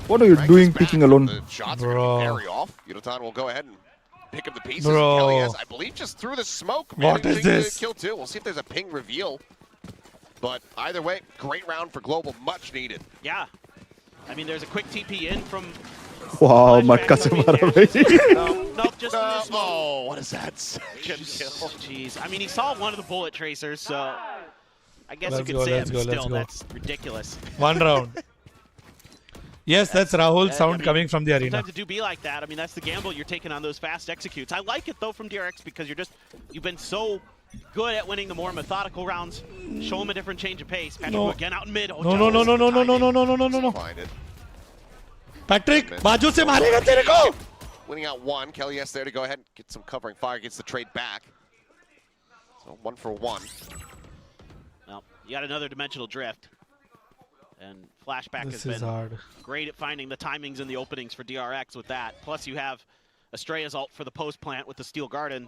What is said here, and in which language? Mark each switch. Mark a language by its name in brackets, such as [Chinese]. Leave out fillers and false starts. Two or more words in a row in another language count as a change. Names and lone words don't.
[English] What are you doing picking alone? The shots are going to be very off. Yudotan will go ahead and pick up the pieces. Bro. Kelly has, I believe, just through the smoke. What is this? Kill 2. We'll see if there's a ping reveal. But either way, great round for Global. Much needed. Yeah. I mean, there's a quick TP in from... [Hindi] Wow, मटका से मारा भाई. [English] No, just oh, what is that? Jeez. I mean, he saw one of the bullet tracers, so I guess Let's you could go, say let's it, go, but let's still, go. that's ridiculous. 1 round. Yes, that's Rahul's sound I mean, coming from the arena. Sometimes it do be like that. I mean, that's the gamble you're taking on those fast executes. I like it, though, from DRX because you've been so good at winning the more methodical rounds. Show him a different change of pace. Patrick again out in mid. Oh, No. Find it. Patrick, [Hindi] बाजू से मारेगा तेरे को. [English] Winning out 1. Kelly S there to go ahead and get some covering fire. Gets the trade back. So 1 for 1. Well, you got another dimensional drift. And Flashback This has is been hard. great at finding the timings and the openings for DRX with that. Plus you have Estrella's ult for the post plant with the Steel Garden.